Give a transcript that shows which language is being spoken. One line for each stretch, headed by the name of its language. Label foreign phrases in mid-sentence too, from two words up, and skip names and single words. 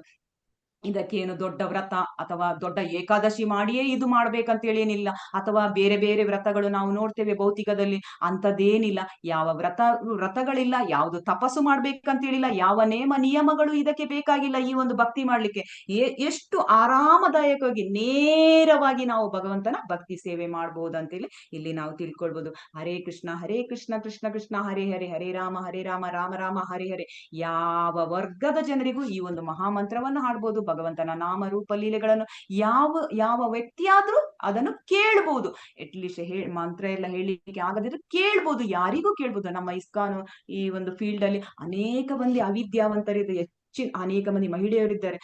Kannada: ಇದಕ್ಕೇನು ದೊಡ್ಡ ವ್ರತ ಅಥವಾ ದೊಡ್ಡ ಏಕಾದಶಿ ಮಾಡಿಯೇ ಇದು ಮಾಡ್ಬೇಕಂತೇಳಿ ಏನಿಲ್ಲ, ಅಥವಾ ಬೇರೆ ಬೇರೆ ವ್ರತಗಳು ನಾವು ನೋಡ್ತೇವೆ ಭೌತಿಕದಲ್ಲಿ, ಅಂಥದ್ದೇನಿಲ್ಲ. ಯಾವ ವ್ರತಗಳಿಲ್ಲ, ಯಾವುದು ತಪಸ್ಸು ಮಾಡ್ಬೇಕಂತೇಳಿಲ್ಲ, ಯಾವ ನಿಯಮಗಳು ಇದಕ್ಕೆ ಬೇಕಾಗಿಲ್ಲ. ಈ ಒಂದು ಭಕ್ತಿ ಮಾಡ್ಲಿಕ್ಕೆ ಎಷ್ಟು ಆರಾಮದಾಯಕವಾಗಿ ನೇರವಾಗಿ ನಾವು ಭಗವಂತನ ಭಕ್ತಿ ಸೇವೆ ಮಾಡ್ಬೋದಂತೇಳಿ ಇಲ್ಲಿ ನಾವು ತಿಳ್ಕೊಳ್ಬಹುದು.
Sanskrit: ಹರೇ ಕೃಷ್ಣ ಕೃಷ್ಣ ಕೃಷ್ಣ ಹರೇ ಹರೇ, ಹರೇ ರಾಮ ರಾಮ ರಾಮ ಹರೇ ಹರೇ.
Kannada: ಯಾವ ವರ್ಗದ ಜನರಿಗೂ ಈ ಒಂದು ಮಹಾಮಂತ್ರವನ್ನು ಹಾಡ್ಬೋದು. ಭಗವಂತನ ನಾಮ ರೂಪ ಲೀಲೆಗಳನ್ನು ಯಾವ ವ್ಯಕ್ತಿಯಾದ್ರೂ ಅದನ್ನು ಕೇಳ್ಬೋದು. ಅಟ್ಲೀಸ್ಟ್ ಮಂತ್ರ ಎಲ್ಲ ಹೇಳಲಿಕ್ಕೆ ಆಗದಿದ್ರು ಕೇಳ್ಬೋದು, ಯಾರಿಗೂ ಕೇಳ್ಬೋದು. ನಮ್ಮ ಇಸ್ಕಾನ್ ಈ ಒಂದು ಫೀಲ್ಡ್ ಅಲ್ಲಿ ಅನೇಕ ಮಂದಿ ಅವಿದ್ಯಾವಂತರಿದ್ದಾರೆ, ಅನೇಕ ಮಂದಿ ಮಹಿಳೆಯರಿದ್ದಾರೆ.